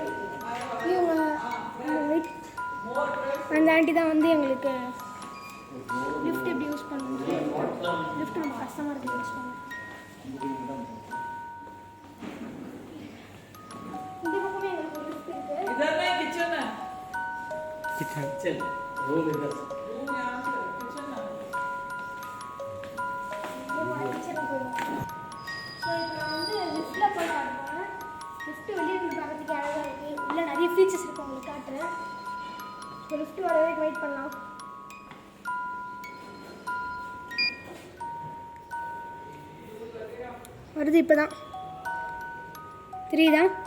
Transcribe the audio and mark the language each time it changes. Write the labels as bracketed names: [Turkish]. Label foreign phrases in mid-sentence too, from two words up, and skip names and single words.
[Tamil] இவங்க அந்த ஆண்டி தான் வந்து எங்களுக்கு லிஃப்ட் எப்படி யூஸ் பண்ணணும், லிஃப்ட் ரொம்ப கஷ்டமாக இருக்குது யூஸ் பண்ண. இந்த பக்கமே எங்களுக்கு ஒரு லிஃப்ட் இருக்குது. [Hindi] इधर नहीं किचन है किचन रूम इधर रूम यहाँ से किचन ना [Tamil] கிச்சனுக்கு போயிடுவோம். ஸோ இப்போ நான் வந்து லிஃப்ட்டில் போய் காட்டுவேன். லிஃப்ட்டு வெளியே இருந்து பார்க்கறதுக்கு அழகாக இருக்குது. உள்ள நிறைய ஃபீச்சர்ஸ் இருக்குது, உங்களுக்கு காட்டுறேன். ஸோ லிஃப்ட் வர வரைக்கும் வெயிட் பண்ணலாம். வருது இப்போ தான் தெரியுதா?